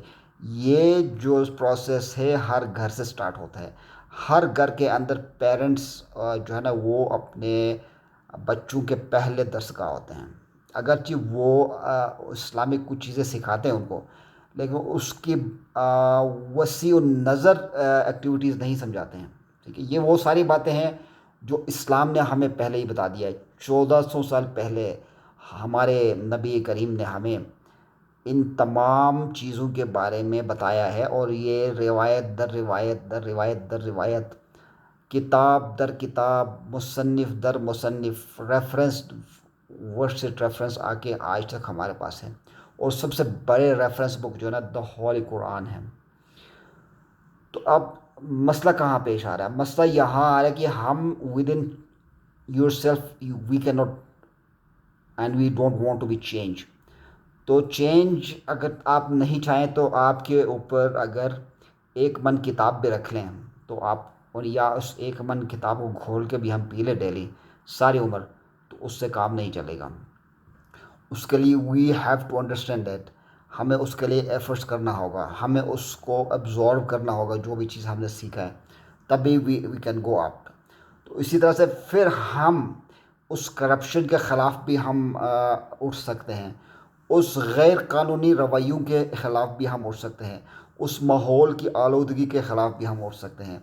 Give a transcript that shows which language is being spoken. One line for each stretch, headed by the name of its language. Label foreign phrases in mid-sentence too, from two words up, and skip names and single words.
Urdu: یہ جو پروسیس ہے ہر گھر سے سٹارٹ ہوتا ہے، ہر گھر کے اندر پیرنٹس جو ہے نا وہ اپنے بچوں کے پہلے درسگاہ ہوتے ہیں، اگرچہ وہ اسلامک کچھ چیزیں سکھاتے ہیں ان کو، لیکن اس کی وسیع النظر ایکٹیویٹیز نہیں سمجھاتے ہیں، ٹھیک ہے، یہ وہ ساری باتیں ہیں جو اسلام نے ہمیں پہلے ہی بتا دیا ہے، 1400 سال پہلے ہمارے نبی کریم نے ہمیں ان تمام چیزوں کے بارے میں بتایا ہے، اور یہ روایت در روایت در روایت در روایت، کتاب در کتاب، مصنف در مصنف، ریفرنس ورسٹ ریفرنس آ کے آج تک ہمارے پاس ہے، اور سب سے بڑے
English: reference book
Urdu: جو ہے نا
English: the Holy Quran
Urdu: ہے۔ تو اب مسئلہ کہاں پیش آ رہا ہے؟ مسئلہ یہاں آ رہا ہے کہ ہم
English: within yourself we can not and we don't want to be change.
Urdu: تو چینج اگر آپ نہیں چاہیں تو آپ کے اوپر اگر ایک من کتاب بھی رکھ لیں تو آپ، اور یا اس ایک من کتاب کو کھول کے بھی ہم پی لیں ڈیلی ساری عمر، تو اس سے کام نہیں چلے گا۔ اس کے لیے
English: we have to understand that,
Urdu: ہمیں اس کے لیے ایفرٹس کرنا ہوگا، ہمیں اس کو ابزارو کرنا ہوگا جو بھی چیز ہم نے سیکھا ہے، تبھی
English: we can go up.
Urdu: تو اسی طرح سے پھر ہم اس کرپشن کے خلاف بھی ہم اٹھ سکتے ہیں، اس غیر قانونی رویوں کے خلاف بھی ہم اٹھ سکتے ہیں، اس ماحول کی آلودگی کے خلاف بھی ہم اٹھ سکتے ہیں۔